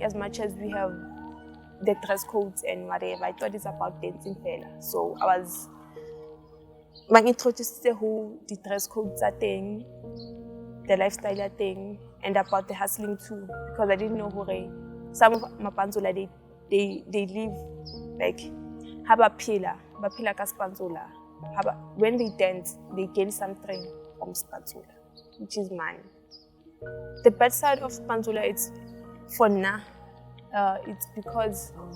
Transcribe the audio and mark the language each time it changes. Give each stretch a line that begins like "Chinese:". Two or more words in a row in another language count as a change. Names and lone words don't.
English: As much as we have the dress codes and whatever, I thought it's about dancing fella. So I was introduced to the dress codes thing, the lifestyle thing, and about the hustling too, because I didn't know some of my Pantsula they live like
Southern Sotho: haba pila ka Spantsula.
English: When they dance, they gain something from Pantsula, which is mine. The bad side of Pantsula, it's for now, it's because